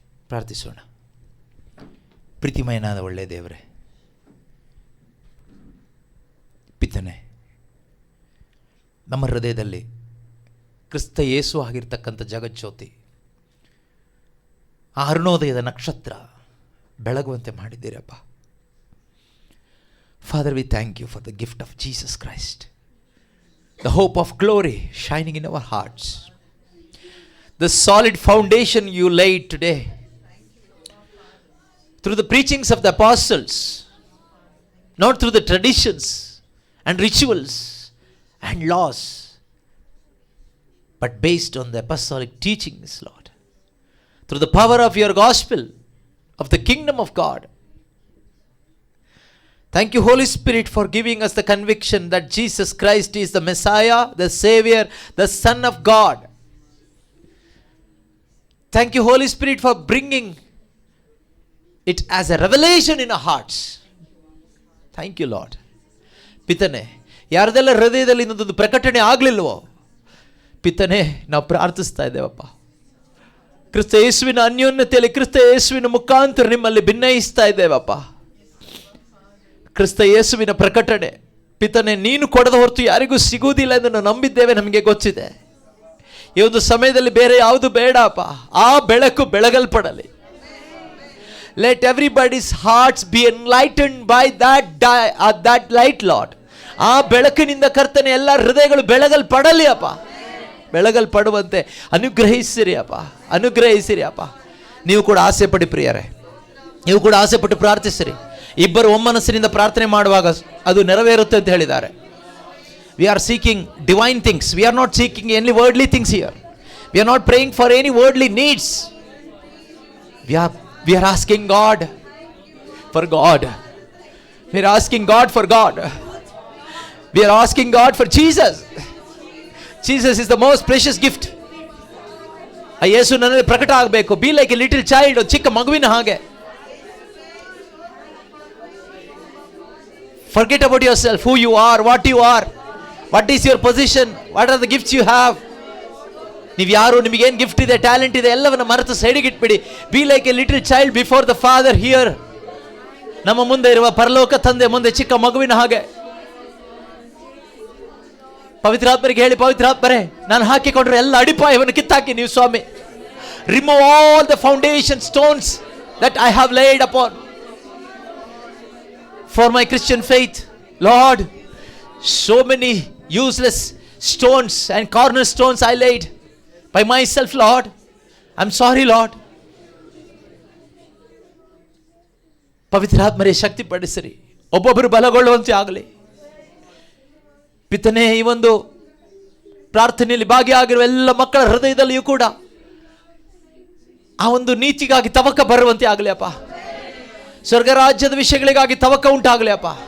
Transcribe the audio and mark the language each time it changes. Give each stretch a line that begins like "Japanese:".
Kannada: ಪ್ರಾರ್ಥಿಸೋಣ. ಪ್ರೀತಿಮಯನಾದ ಒಳ್ಳೆಯ ದೇವರೇ, ಪಿತನೆ, ನಮ್ಮ ಹೃದಯದಲ್ಲಿ ಕ್ರಿಸ್ತ ಯೇಸು ಆಗಿರ್ತಕ್ಕಂಥ ಜಗಜ್ಯೋತಿ, ಆ ಅರುಣೋದಯದ ನಕ್ಷತ್ರ ಬೆಳಗುವಂತೆ ಮಾಡಿದ್ದೀರಪ್ಪ.
English: Father, we thank you for the gift of Jesus Christ, the hope of glory shining in our hearts, the solid foundation you laid today through the preachings of the apostles, not through the traditions and rituals and laws, but based on the apostolic teachings, Lord, through the power of your gospel of the kingdom of God. Thank you, Holy Spirit, for giving us the conviction that Jesus Christ is the Messiah, the Savior, the Son of God. Thank you, Holy Spirit, for bringing it as a revelation in our hearts. Thank you, Lord.
Kannada: ಪಿತನೆ, ಯಾರದೆಲ್ಲ ಹೃದಯದಲ್ಲಿ ಇನ್ನೊಂದು ಪ್ರಕಟಣೆ ಆಗಲಿಲ್ವೋ ಪಿತನೆ, ನಾವು ಪ್ರಾರ್ಥಿಸ್ತಾ ಇದ್ದೇವಪ್ಪ. ಕ್ರಿಸ್ತ ಯೇಸುವಿನ ಅನ್ಯೋನ್ಯತೆಯಲ್ಲಿ, ಕ್ರಿಸ್ತ ಯೇಸುವಿನ ಮುಖಾಂತರ ನಿಮ್ಮಲ್ಲಿ ಭಿನ್ನಯಿಸ್ತಾ ಇದ್ದೇವಪ್ಪ. ಕ್ರಿಸ್ತ ಯೇಸುವಿನ ಪ್ರಕಟಣೆ ಪಿತನೆ ನೀನು ಕೊಡದ ಹೊರತು ಯಾರಿಗೂ ಸಿಗುವುದಿಲ್ಲ ಎಂದು ನಾವು ನಂಬಿದ್ದೇವೆ, ನಮಗೆ ಗೊತ್ತಿದೆ. ಈ ಒಂದು ಸಮಯದಲ್ಲಿ ಬೇರೆ ಯಾವುದು ಬೇಡಪ್ಪ, ಆ ಬೆಳಕು ಬೆಳಗಲ್ಪಡಲಿ.
English: Let everybody's hearts be enlightened by that light, Lord.
Kannada: ಆ ಬೆಳಕಿನಿಂದ ಕರ್ತನೆ ಎಲ್ಲ ಹೃದಯಗಳು ಬೆಳಗಲ್ಪಡಲಿ ಅಪ್ಪ, ಬೆಳಗಲ್ಪಡುವಂತೆ ಅನುಗ್ರಹಿಸಿರಿ ಅಪ್ಪ, ಅನುಗ್ರಹಿಸಿರಿ ಅಪ್ಪ. ನೀವು ಕೂಡ ಆಸೆ ಪಡಿ ಪ್ರಿಯರೇ, ನೀವು ಕೂಡ ಆಸೆ ಪಟ್ಟು ಪ್ರಾರ್ಥಿಸಿರಿ. ಇಬ್ಬರು ಒಮ್ಮನಸ್ಸಿನಿಂದ ಪ್ರಾರ್ಥನೆ ಮಾಡುವಾಗ ಅದು ನೆರವೇರುತ್ತೆ ಅಂತ ಹೇಳಿದ್ದಾರೆ.
English: We are seeking divine things. We are not seeking any worldly things here. We are not praying for any worldly needs. We are asking God for God. We are asking God for God. We are asking God for Jesus. Jesus is the most precious gift.
Kannada: ಆ ಯೇಸು ನನ್ನಲ್ಲಿ ಪ್ರಕಟ ಆಗಬೇಕು.
English: Be like a little child,
Kannada: ಚಿಕ್ಕ ಮಗುವಿನ ಹಾಗೆ.
English: Forget about yourself, who you are, what you are, what is your position, what are the gifts you have.
Kannada: ನೀವು ಯಾರು, ನಿಮಗೇನು ಗಿಫ್ಟ್ ಇದೆ, ಟ್ಯಾಲೆಂಟ್ ಇದೆ, ಎಲ್ಲವನ್ನು ಮರೆತು ಸೈಡಿಗೆ ಇಟ್ಬಿಡಿ.
English: Be like a little child before the father here.
Kannada: ನಮ್ಮ ಮುಂದೆ ಇರುವ ಪರಲೋಕ ತಂದೆ ಮುಂದೆ ಚಿಕ್ಕ ಮಗುವಿನ ಹಾಗೆ. ಪವಿತ್ರಾತ್ಮರಿಗೆ ಹೇಳಿ, ಪವಿತ್ರಾತ್ಮರೇ, ನಾನು ಹಾಕಿಕೊಂಡ್ರೆ ಎಲ್ಲ ಅಡಿಪಾಯವನ್ನು ಕಿತ್ತಾಕಿ ನೀವು ಸ್ವಾಮಿ.
English: Remove all the foundation stones that I have laid upon for my Christian faith. Lord, so many useless stones and cornerstones I laid by myself, Lord. I'm sorry, Lord.
Kannada: ಪವಿತ್ರಾತ್ಮರೇ, ಶಕ್ತಿ ಪಡಿಸಿರಿ, ಒಬ್ಬೊಬ್ಬರು ಬಲಗೊಳ್ಳುವಂತೆ ಆಗಲಿ. ಪಿತನೇ, ಈ ಒಂದು ಪ್ರಾರ್ಥನೆಯಲ್ಲಿ ಭಾಗಿಯಾಗಿರುವ ಎಲ್ಲ ಮಕ್ಕಳ ಹೃದಯದಲ್ಲಿಯೂ ಕೂಡ ಆ ಒಂದು ನೀತಿಗಾಗಿ ತವಕ ಬರುವಂತೆ ಆಗಲಿ ಅಪ್ಪ. ಸ್ವರ್ಗ ರಾಜ್ಯದ ವಿಷಯಗಳಿಗಾಗಿ ತವಕ ಉಂಟಾಗಲಿ ಅಪ್ಪ.